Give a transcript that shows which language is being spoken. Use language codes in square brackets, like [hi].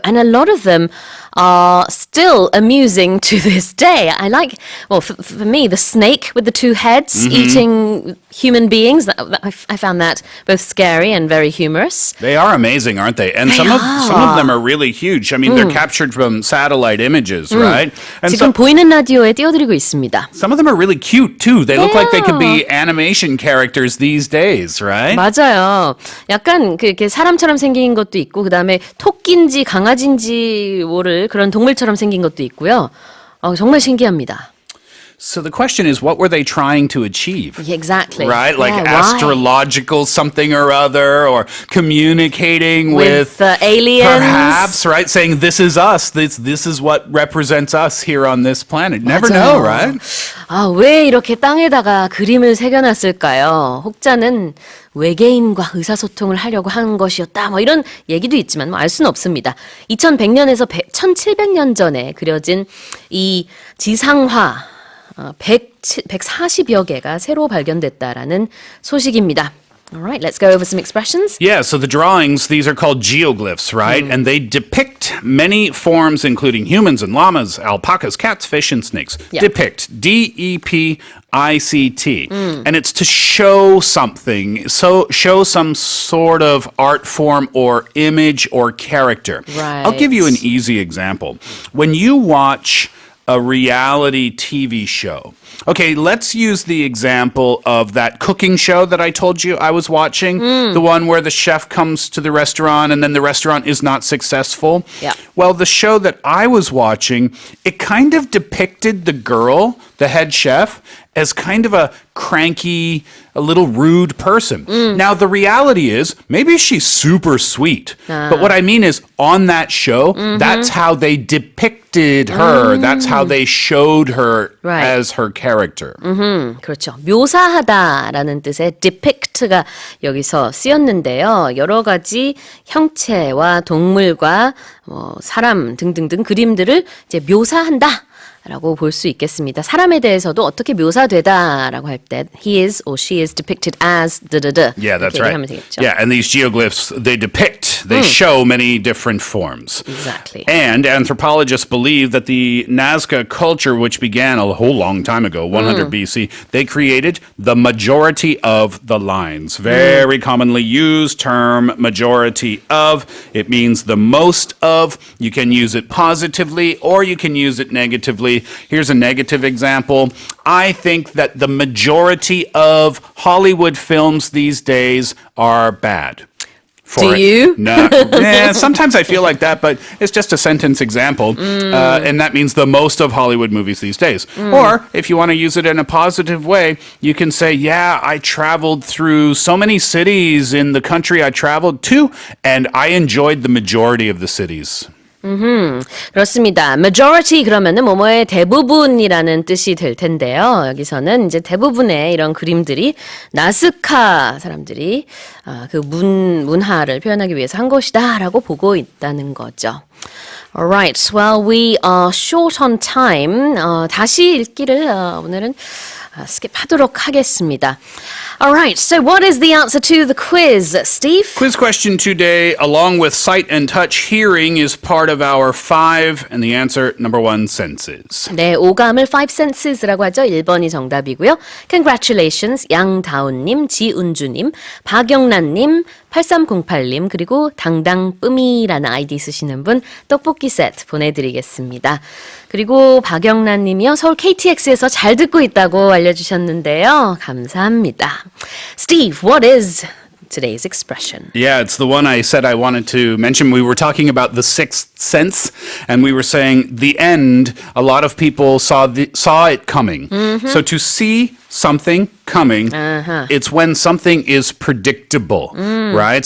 [en] And a lot of them are still amusing to this day. I like, well, for me, the snake with the 2 heads eating human beings. I found that both scary and very humorous. They are amazing, aren't they? And some of them are really huge. I mean, they're captured from satellite images, right? And [ko] 지금 보이는 라디오에 띄워드리고 있습니다. [en] some of them are really cute too. They look like they could be animation characters these days, right? [ko] 맞아요. 약간 그렇게 사람처럼 생긴 것도 있고 그다음에 토끼인지 강아지인지 모를 그런 동물처럼 생긴 것도 있고요. 정말 신기합니다. [en] So the question is, what were they trying to achieve? Exactly. Right? Like Yeah, astrological something or other, or communicating with aliens. Perhaps, right? Saying, this is us. This is what represents us here on this planet. Never [ko] 맞아요. [en] know, right? [ko] 왜 이렇게 땅에다가 그림을 새겨놨을까요? 혹자는 외계인과 의사소통을 하려고 한 것이었다. 뭐 이런 얘기도 있지만 알 수는 없습니다. 2100년에서 1700년 전에 그려진 이 지상화 140여 개가 새로 발견됐다라는 소식입니다. [en] All right, let's go over some expressions. Yeah, so the drawings, these are called geoglyphs, right? And they depict many forms, including humans and llamas, alpacas, cats, fish, and snakes. Yeah. Depict, D-E-P-I-C-T. And it's to show something, so show some sort of art form or image or character. Right. I'll give you an easy example. When you watch a reality TV show. Okay, let's use the example of that cooking show that I told you I was watching. The one where the chef comes to the restaurant and then the restaurant is not successful. Yeah. Well, the show that I was watching, it kind of depicted the girl, the head chef, as kind of a cranky, a little rude person. Now, the reality is, maybe she's super sweet. But what I mean is, on that show, that's how they depicted her. That's how they showed her Right. as her character. [ko] 그렇죠. 묘사하다라는 뜻의 depict가 여기서 쓰였는데요. 여러 가지 형체와 동물과 사람 등등등 그림들을 이제 묘사한다. 라고 볼 수 있겠습니다. 사람에 대해서도 어떻게 묘사되다라고 할 때 [en] he is or she is depicted as Yeah, that's [ko] 이렇게 [en] right. [ko] 하면 되겠죠. [en] Yeah, and these geoglyphs, they depict, they show many different forms. Exactly. And anthropologists believe that the Nazca culture, which began a whole long time ago, 100 BC, they created the majority of the lines. Very commonly used term, majority of. It means the most of. You can use it positively or you can use it negatively. Here's a negative example. I think that the majority of Hollywood films these days are bad. Do you? No. Sometimes I feel like that, but it's just a sentence example. And that means the most of Hollywood movies these days. Or if you want to use it in a positive way, you can say, yeah, I traveled through so many cities in the country I traveled to, and I enjoyed the majority of the cities. [ko] 그렇습니다. majority 그러면은 뭐뭐의 대부분이라는 뜻이 될 텐데요. 여기서는 이제 대부분의 이런 그림들이 나스카 사람들이 그 문화를 표현하기 위해서 한 것이다라고 보고 있다는 거죠. [en] Alright, well, we are short on time. [ko] 다시 읽기를 오늘은 스킵하도록 하겠습니다. [en] Alright, so what is the answer to the quiz, Steve? Quiz question today, along with sight and touch, hearing is part of our 5, and the answer, number 1, senses. [ko] 네, 오감을 5 senses라고 하죠. 1번이 정답이고요. Congratulations, 양다운님, 지은주님, 박영란님, 8308님, 그리고 당당쁨이라는 아이디 쓰시는 분 떡볶이 세트 보내드리겠습니다. 그리고 박영란님이요. 서울 KTX에서 잘 듣고 있다고 알려주셨는데요. 감사합니다. [en] Steve, what is today's expression? Yeah, it's the one I said I wanted to mention. We were talking about the sixth sense, and we were saying the end, a lot of people saw it coming. So to see something coming, it's when something is predictable, right?